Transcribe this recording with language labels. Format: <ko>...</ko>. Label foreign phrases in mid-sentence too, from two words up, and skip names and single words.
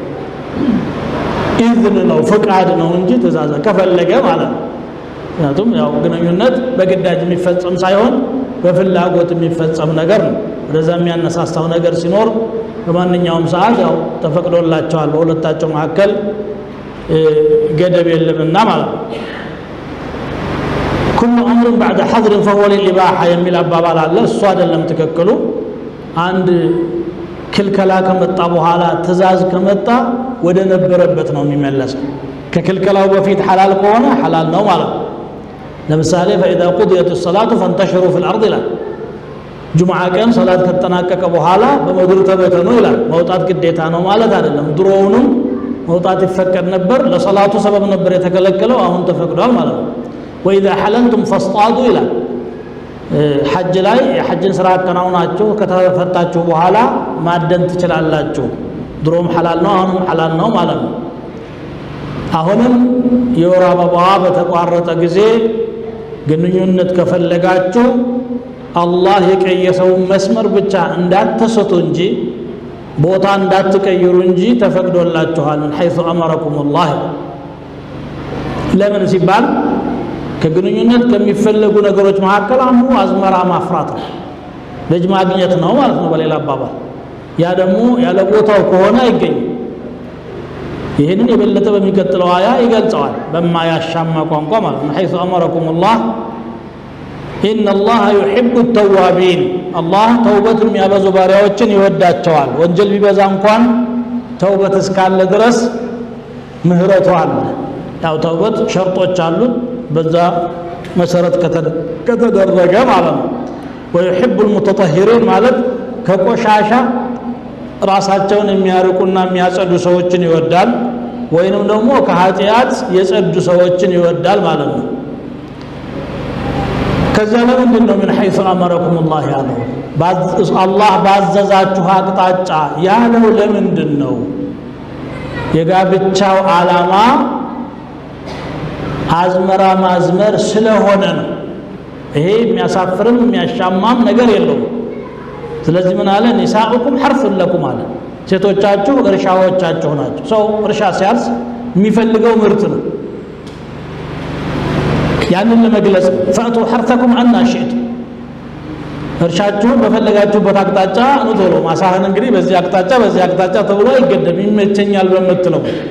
<am>ኢዝን ነው ፍቃድ ነው እንጂ ትእዛዝ ከፈለገ ማለት ነው ምክንያቱም ያው ግንኙነት በግዳጅ የሚፈጸም ሳይሆን በፍላጎት የሚፈጸም ነገር ነው ወደዛ የሚያነሳሳው ነገር ሲኖር በማንኛውም ሰዓት ያው ተፈቅዶላቸዋል በሁለታቸው መካከል ገደብ የለምና ማለት ነው</am> <ar>كل امر بعد حظر فهو للاباحه</ar> <am>የሚል አባባል አለ እሱ አይደለም ተከክሉ አንድ ክልከላ ከመጣ በኋላ ትእዛዝ ከመጣ ወደ ነበረበት ነው የሚመለሰው ከክልከላው በፊት ሐላል ከሆነ ሐላል ነው ማለት ነው ለምሳሌ</am> <ar>فاذا قضيت الصلاه فانتشروا في الارض لا</ar> <am>ጁምዓ ቀን ሶላት ከተጠናቀቀ በኋላ በመድሩ ተበተኑ ይላል መውጣት ግዴታ ነው ማለት አይደለም ድሮውንም መውጣት ይፈቀድ ነበር ለሶላቱ ሰበብ ነበር የተከለከለው አሁን ተፈቅዷል ማለት ነው</am> <ar>واذا حللتم فاصطادوا الى</ar> <am>حج ላይ የሐጅን ስራ አከናውናችሁ ከተፈታችሁ በኋላ ማደን ትችላላችሁ ድሮም ሐላል ነው አሁንም ሐላል ነው ማለት ነው አሁንም የወር አበባ በተቋረጠ ጊዜ ግንኙነት ከፈለጋችሁ አላህ የቀየሰው መስመር ብቻ እንዳትሰጡ እንጂ ቦታ እንዳትቀይሩ እንጂ ተፈቅዶላችኋል</am> <ar>من حيث امركم الله</ar> <am>ለምን ሲባል ከግንኙነት ከሚፈልጉ ነገሮች መካከል አንዱ አዝመራ ማፍራት ነው ልጅ ማግኘት ነው ማለት ነው በሌላ አባባል ያ ደግሞ ያለ ቦታው ከሆነ አይገኝም ይሄንን የበለጠ በሚቀጥለው አያ ይገልጸዋል በማያሻማ ቋንቋ ማለት ነው حيث</am> <ar>امركم الله ان الله يحب التوابين</ar> <am>الله ተውበት የሚያበዙ ባሪያዎችን ይወዳቸዋል ወንጀል ቢበዛ እንኳን ተውበት እስካለ ድረስ ምህረቱ አለ ያው ተውበት ሸርጦች አሉት በዛ መሰረት ከተደረገ ማለት ነው</am> <ar>ويحب المتطهرين</ar> <am>ማለት ከቆሻሻ ራሳቸውን የሚያርቁና የሚያጸዱ ሰዎችን ይወዳል ወይንም ደግሞ ከኃጢአት የጸዱ ሰዎችን ይወዳል ማለት ነው ከዛ ለምንድን ነው</am> <ar>من حيث امركم الله</ar> <am>ያለው አላህ ባዘዛችሁ አቅጣጫ ያለው ለምንድን ነው የጋብቻው ዓላማ አዝመራ ማዝመር ስለሆነ ነው ይሄ የሚያሳፍርም የሚያሻማም ነገር የለውም ስለዚህ ምን አለ</am> <ar>نساؤكم حرث لكم</ar> <am>አለ ሴቶቻችሁ እርሻዎቻችሁ ናቸው ሰው እርሻ ሲያርስ የሚፈልገው ምርት ነው ያንን ለመግለጽ</am> <ar>فأتوا حرثكم أنى شئتم</ar> <am>እርሻችሁን በፈለጋችሁበት አቅጣጫ ነው ቶሎ ማሳህን እንግዲህ በዚህ አቅጣጫ ተብሎ አይገደም ይመቸኛል በመትለው</am>